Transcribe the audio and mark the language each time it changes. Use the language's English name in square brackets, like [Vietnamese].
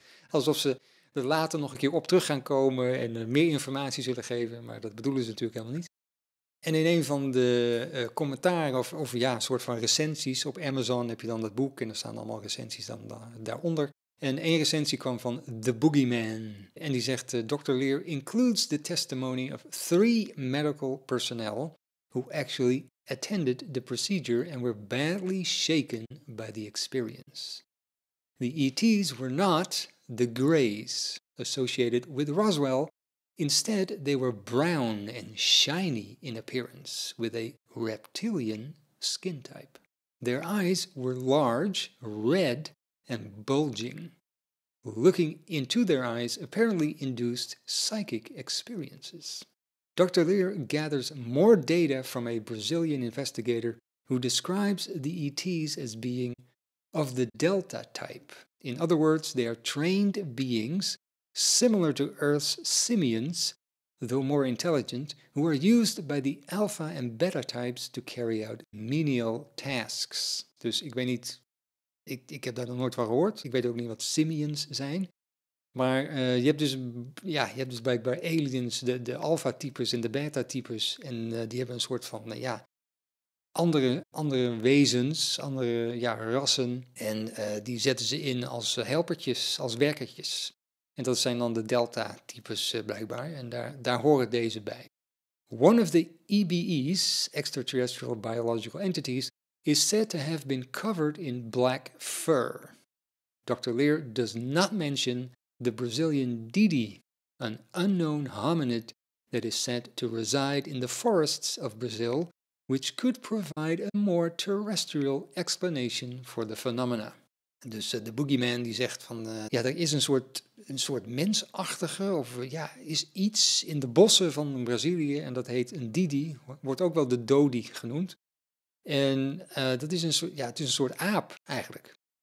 [Dutch] Alsof ze er later nog een keer op terug gaan komen en meer informatie zullen geven, maar dat bedoelen ze natuurlijk helemaal niet. En in een van de commentaren of een soort van recensies op Amazon heb je dan dat boek en er staan allemaal recensies dan daaronder. En één recensie kwam van The Boogeyman. En die zegt: "Dr. [English] Lear includes the testimony of 3 medical personnel who actually attended the procedure and were badly shaken by the experience. The ETs were not the Greys associated with Roswell. Instead, they were brown and shiny in appearance with a reptilian skin type. Their eyes were large, red, and bulging. Looking into their eyes apparently induced psychic experiences." Dr. Lear gathers more data from a Brazilian investigator who describes the ETs as being of the Delta type. In other words, they are trained beings similar to Earth's simians, though more intelligent, who are used by the alpha and beta types to carry out menial tasks. [Dutch] Dus ik weet niet, ik heb daar nog nooit van gehoord. Ik weet ook niet wat simians zijn. Maar je hebt dus blijkbaar aliens, de alpha-types en de beta-types. En die hebben een soort van, andere wezens, andere rassen. En die zetten ze in als helpertjes, als werkertjes. En dat zijn dan de delta-types blijkbaar. En daar horen deze bij. [English] One of the EBEs, extraterrestrial biological entities, is said to have been covered in black fur. Dr. Lear does not mention the Brazilian Didi, an unknown hominid that is said to reside in the forests of Brazil, which could provide a more terrestrial explanation for the phenomena. [Dutch] Dus de Boogeyman die zegt van, er is een soort mensachtige, is iets in de bossen van Brazilië en dat heet een Didi, wordt ook wel de Dodi genoemd. En dat is het is een soort aap eigenlijk.